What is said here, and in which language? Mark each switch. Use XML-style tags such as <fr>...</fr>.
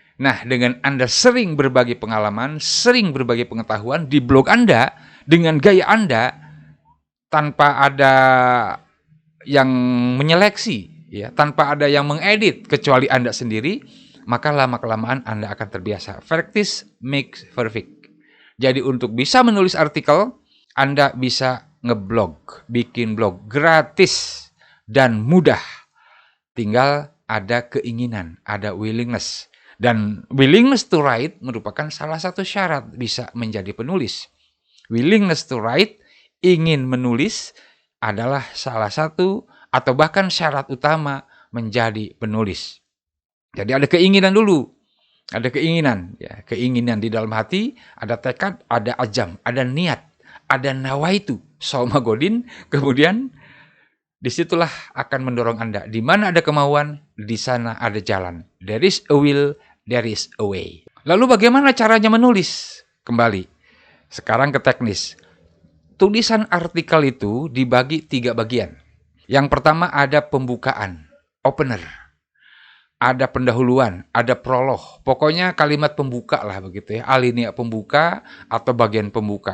<id>Nah, dengan Anda sering berbagi pengalaman, sering berbagi pengetahuan di blog Anda, dengan gaya Anda, tanpa ada yang menyeleksi, ya, tanpa ada yang mengedit, kecuali Anda sendiri, maka lama-kelamaan Anda akan terbiasa.</id> <en>Practice makes perfect.</en> <id>Jadi untuk bisa menulis artikel, Anda bisa ngeblog, bikin blog gratis dan mudah. Tinggal ada keinginan, ada willingness. Dan willingness to write merupakan salah satu syarat bisa menjadi penulis. Willingness to write, ingin menulis, adalah salah satu atau bahkan syarat utama menjadi penulis. Jadi ada keinginan dulu. Ada keinginan, ya, keinginan di dalam hati, ada tekad, ada azam, ada niat, ada nawaitu, Sauma Godin, kemudian disitulah akan mendorong Anda. Di mana ada kemauan, di sana ada jalan.</id> <en>There is a will, there is a way.</en> <id>Lalu bagaimana caranya menulis? Kembali, sekarang ke teknis. Tulisan artikel itu dibagi 3 bagian. Yang pertama ada pembukaan, opener. Ada pendahuluan, ada prolog. Pokoknya kalimat pembuka lah begitu ya. Alinea pembuka atau bagian pembuka.</id>